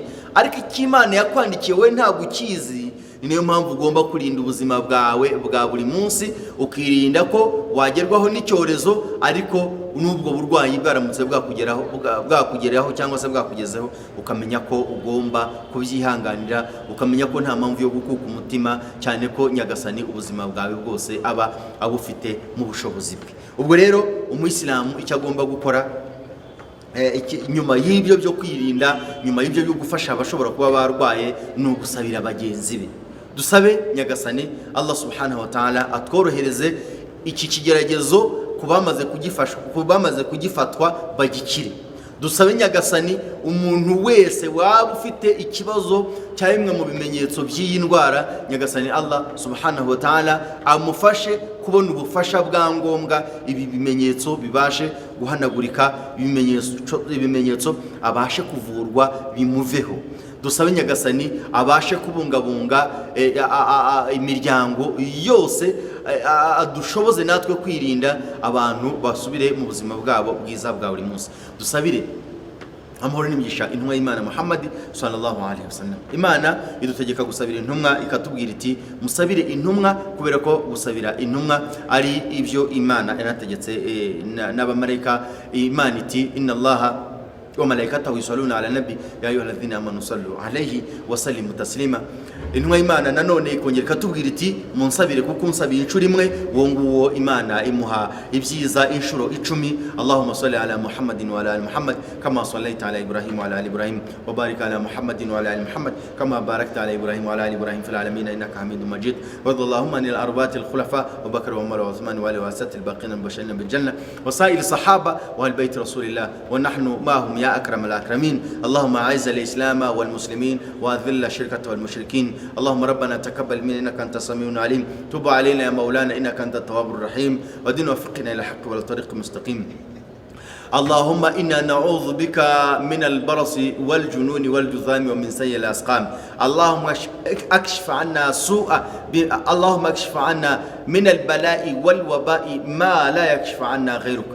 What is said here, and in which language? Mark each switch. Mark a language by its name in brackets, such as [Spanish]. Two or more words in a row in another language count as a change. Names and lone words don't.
[Kinyarwanda] Ariko icyo Imana yakwandikiye we ntabwo ukizi, niyo mpamvu ugomba kurinda ubuzima bwawe bwa buri munsi, ukirinda ko wagerwaho n'icyorezo, ariko n'ubwo burwayi bwaramutse bwakugeraho cyangwa se bwakugezeho, ukamenya ko ugomba kubyihanganira, ukamenya ko nta mpamvu yo gukuka umutima, cyane ko Nyagasani ubuzima bwawe bwose aba abufite mu bushobozi bwe. Ubwo rero umuyisilamu icyo agomba gukora nyuma y'ibyo byo kwirinda, nyuma y'ibyo byo gufasha abashobora kuba barwaye, ni ugusabira bagenzi be. Dusabe Nyagasani Allah [Arabic] سبحانه وتعالى [Kinyarwanda] atworohereze iki kigeragezo kubamaze kugifatwa bagikire. Dusabe Nyagasani umuntu wese waba ufite ikibazo cya bimwe mu bimenyetso by'iyi ndwara, Nyagasani Allah [Arabic] سبحانه وتعالى [Kinyarwanda] amufashe kubona ubufasha bwa ngombwa, ibi bimenyetso bibashe guhanagurika, ibimenyetso abashe kuvurwa bimuveho. dusabe Nyagasani abashe kubungabunga imiryango yose, dushoboze natwe kwirinda abantu basubire mu buzima bwabo bwiza bwa buri munsi. Dusabire amahoro n'imigisha intumwa y'Imana Muhammad [Arabic] صلى الله عليه وسلم. [Kinyarwanda] Imana idutegeka gusabira intumwa, ikatubwira iti musabire intumwa, kubera ko gusabira intumwa ari ibyo Imana yarategetse n'abamarayika. Imana iti [Arabic] إن الله وملائكته يصلون على النبي يا أيها الذين آمنوا صلوا عليه وسلموا تسليما. [Kinyarwanda] Intumwa y'Imana nanone ikongera ikatubwira iti munsabire kuko unsabiye inshuro imwe uwo nguwo Imana imuha ibyiza inshuro 10. [Arabic] اللهم صل على محمد وعلى آل محمد كما صليت على إبراهيم وعلى آل إبراهيم وبارك على محمد وعلى آل محمد كما باركت على إبراهيم وعلى آل إبراهيم في العالمين إنك حميد مجيد. واللهم عن الأربعة الخلفاء وبكر وعمر وعثمان وعلي وسائر الباقين المبشرين بالجنة وسائر الصحابة وآل بيت رسول الله ونحن معهم يا أكرم الأكرمين. اللهم أعز الإسلام والمسلمين وأذل الشرك والمشركين. اللهم ربنا تقبل منا انك انت السميع العليم، تب علينا يا مولانا انك انت التواب الرحيم، ودين وفقنا الى الحق والطريق المستقيم. اللهم إنا نعوذ بك من البرص والجنون والجذام ومن سيء الأسقام. اللهم اكشف عنا اللهم اكشف عنا من البلاء والوباء ما لا يكشف عنا غيرك.